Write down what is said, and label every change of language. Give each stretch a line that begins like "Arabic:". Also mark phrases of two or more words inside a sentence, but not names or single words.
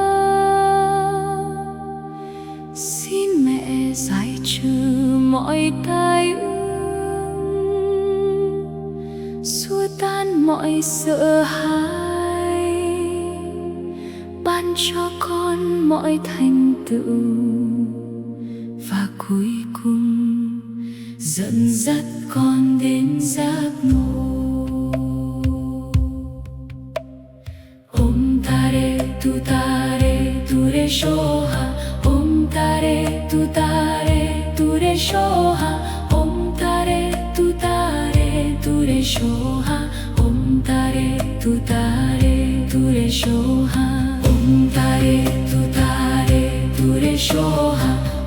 Vietnamese: Xin mẹ giải trừ mọi tai ương, xua tan mọi sợ hãi, ban cho con mọi thành tựu, và cuối cùng dẫn dắt con đến giác ngộ.
Sanskrit: Om tare tu re shoha, Om tare tu re shoha, Om tare tu re shoha, Om tare tu re shoha, Om tare tu re shoha.